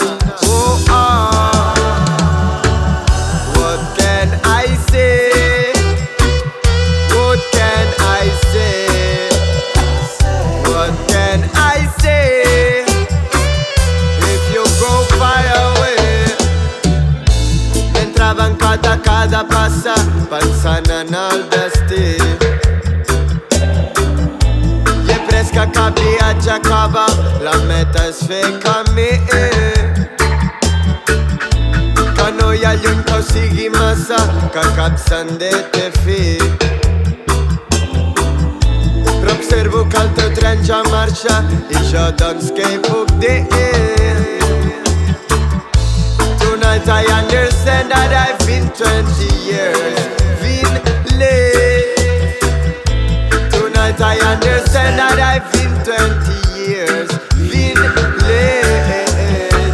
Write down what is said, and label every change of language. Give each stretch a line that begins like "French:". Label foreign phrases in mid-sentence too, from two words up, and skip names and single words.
English: Oh what can I say? What can I say? What can I say? If you go far away.
Catalan: Mentre bancada cada passa, pensant en el destí. I he pres que cap viatge acaba, la meta és fer camí. Que no hi ha lluny que ho sigui massa, que cap sender té fi. Però observo que el teu tren ja marxa i jo doncs què hi puc dir?
English: Tonight I understand that I've been 20 years been late. Tonight I understand that I've been 20 years been late.